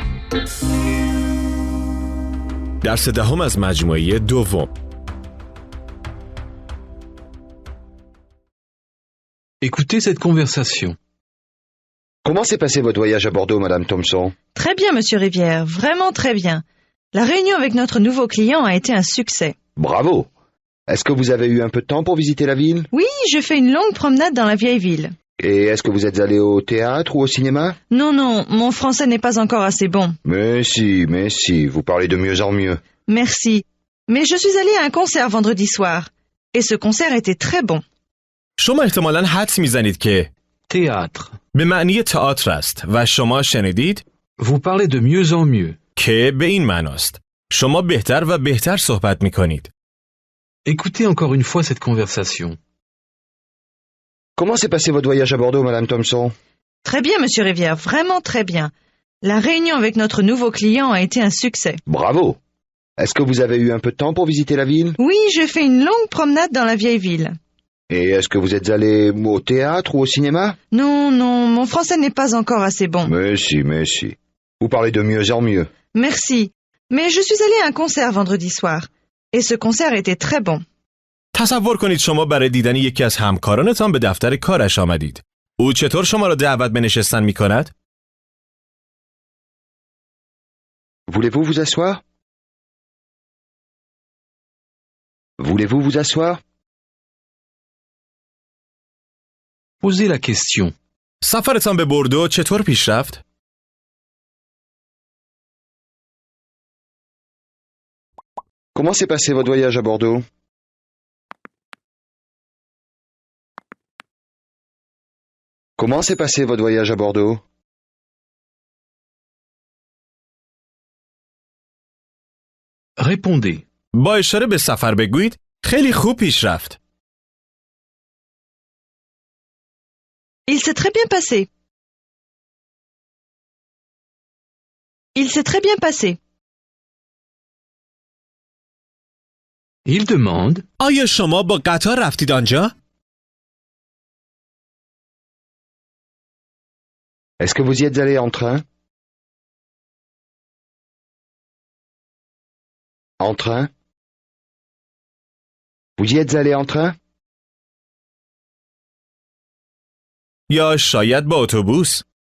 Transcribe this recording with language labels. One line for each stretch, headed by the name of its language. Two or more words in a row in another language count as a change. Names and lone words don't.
Persian: درس دهم از مجموعه دوم.
French: Écoutez cette conversation. Comment s'est passé votre voyage à Bordeaux, Madame Thompson? Très bien, Monsieur Rivière, vraiment très bien. La réunion avec notre nouveau client a été un succès. Bravo! Est-ce que vous avez eu un peu de temps pour visiter la ville? Oui, je fais une longue promenade dans la vieille ville. Et est-ce que vous êtes allé au théâtre ou au cinéma? Non, non, mon français n'est pas encore assez bon. Mais si, vous parlez de mieux en mieux. Merci. Mais je suis allée à un concert vendredi soir. Et ce concert était très bon.
Persian: شما احتمالاً حدس میزنید که
French: Théâtre.
Persian: به معنی تئاتر است و شما شنیدید
French: Vous parlez de mieux en mieux.
Persian: که به این معناست. شما بهتر و بهتر صحبت میکنید.
French: Écoutez encore une fois cette conversation. Comment s'est passé votre voyage à Bordeaux, Madame Thompson? Très bien, Monsieur Rivière, vraiment très bien. La réunion avec notre nouveau client a été un succès. Bravo! Est-ce que vous avez eu un peu de temps pour visiter la ville? Oui, je fais une longue promenade dans la vieille ville. Et est-ce que vous êtes allé au théâtre ou au cinéma? Non, non, mon français n'est pas encore assez bon. Mais si. Vous parlez de mieux en mieux. Merci. Mais je suis allée à un concert vendredi soir. Et ce concert était très bon.
Persian: تصور کنید شما برای دیدن یکی از همکارانتان به دفتر کارش آمدید. او چطور شما را دعوت به نشستن میکند؟
French: Voulez-vous vous asseoir? Voulez-vous vous asseoir? Posez la question.
Persian: سفرتان به بوردو چطور پیش رفت؟
French: Comment s'est passé votre voyage à Bordeaux? Comment s'est passé votre voyage à Bordeaux? Répondez.
Persian: با اشاره به سفر بگویید خیلی خوب پیش رفت.
French: Il s'est très bien passé. Il s'est très bien passé. Il demande.
Persian: آیا شما با قطار رفتید آنجا؟
French: Est-ce que vous y êtes allé en train? En train? Vous y êtes allé en train?
Persian: یا شاید با اتوبوس؟